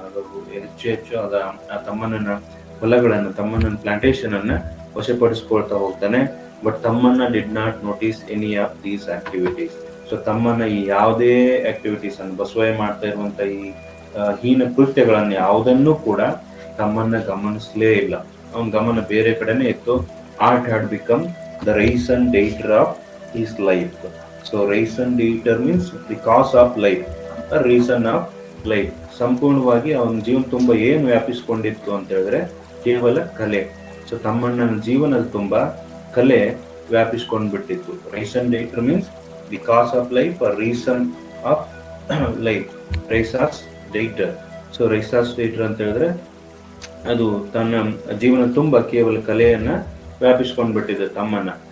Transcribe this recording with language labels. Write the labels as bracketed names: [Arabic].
[Kannada] ಅದು ಹೆಚ್ಚು ಹೆಚ್ಚು ಆ ತಮ್ಮಣ್ಣನ ಹೊಲಗಳನ್ನ, ತಮ್ಮಣ್ಣನ ಪ್ಲಾಂಟೇಶನ್ ಅನ್ನ ವಶಪಡಿಸಿಕೊಳ್ತಾ ಹೋಗ್ತಾನೆ. [English] But Thammanna did not notice any of these activities. [Kannada] So Thammanna ಈ ಯಾವುದೇ ಆಕ್ಟಿವಿಟೀಸ್ ಅನ್ನು, ಬಸವಯ್ಯ ಮಾಡ್ತಾ ಇರುವಂತ ಈ ಹೀನ ಕೃತ್ಯಗಳನ್ನ ಯಾವುದನ್ನು ಕೂಡ ತಮ್ಮಣ್ಣ ಗಮನಿಸಲೇ ಇಲ್ಲ. ಅವನ ಗಮನ ಬೇರೆ ಕಡೆನೆ ಇತ್ತು. [English] Art had become the reason dater of his life. So reason dater means the cause of life, a reason of life. [Kannada] ಸಂಪೂರ್ಣವಾಗಿ ಅವನ ಜೀವನ ತುಂಬಾ ಏನು ವ್ಯಾಪಿಸಿಕೊಂಡಿತ್ತು ಅಂತ ಹೇಳಿದ್ರೆ ಕೇವಲ ಕಲೆ. ಸೊ ತಮ್ಮಣ್ಣನ ಜೀವನದ ತುಂಬಾ ಕಲೆ ವ್ಯಾಪಿಸ್ಕೊಂಡ್ ಬಿಟ್ಟಿತ್ತು. [English] Reason dater means the cause of life, a reason of life. [Kannada] ರೈಸಾಸ್ ಡೇಟರ್. So ರೈಸಾಸ್ ಡೇಟರ್ ಅಂತ ಹೇಳಿದ್ರೆ ಅದು ತನ್ನ ಜೀವನ ತುಂಬಾ ಕೇವಲ ಕಲೆಯನ್ನ ವ್ಯಾಪಿಸ್ಕೊಂಡ್ಬಿಟ್ಟಿದೆ ತಮ್ಮಣ್ಣ.